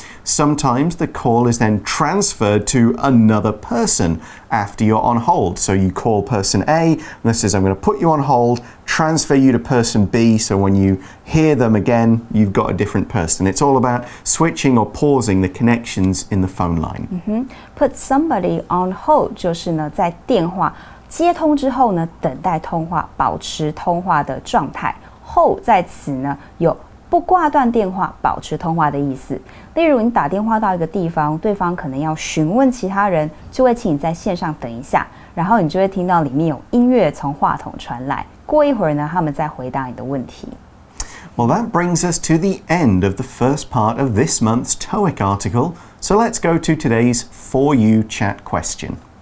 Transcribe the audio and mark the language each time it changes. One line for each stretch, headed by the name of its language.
English: Sometimes the call is then transferred to another person after you're on hold. So you call person A, and this says, I'm going to put you on hold, transfer you to person B, so when you hear them again, you've got a different person. It's all about switching or pausing the connections in the phone line. Put somebody on hold
Chinese: 就是呢在电话接通之后呢，等待通话，保持通话的状态。 hold 在此呢有不挂断電話，保持通話的意思。例如，你打電話到一個地方，對方可能要詢問其他人，就會請你在線上等一下，然後你就會聽到裡面有音樂從話筒傳來。過一會兒呢，他們再回答你的問題。
English: Well, that brings us to the end of the first part of this month's TOEIC article. So let's go to today's For You chat question.